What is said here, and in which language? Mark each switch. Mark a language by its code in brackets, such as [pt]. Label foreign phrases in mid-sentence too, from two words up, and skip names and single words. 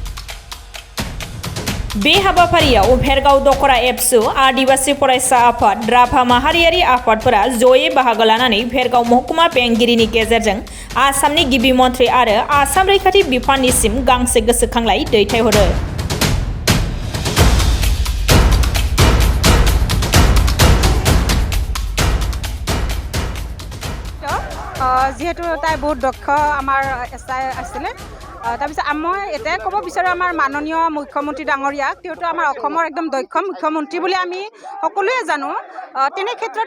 [brx] बे हाबाफारियाव भेरगाव दखरा एबसु आदिबासी फरायसा आफाद राभा माहारियारि आफादफोरा जयै बाहागो लानानै भेरगाव महकुमा बेंगिरिनि गेजेरजों आसामनि गिबि मन्थ्रि आरो आसाम रैखाथि बिफाननिसिम गांसे गोसोखांलाइ दैथायहरो। [as] যিহেতু তাই বহুত দক্ষ আমাৰ এছআই আছিলে তাৰপিছত মই এটাই ক'ব বিচাৰোঁ আমাৰ মাননীয় মুখ্যমন্ত্ৰী ডাঙৰীয়াক তেওঁতো আমাৰ অসমৰ একদম দক্ষ মুখ্যমন্ত্ৰী বুলি আমি সকলোৱে জানো তেনে ক্ষেত্ৰত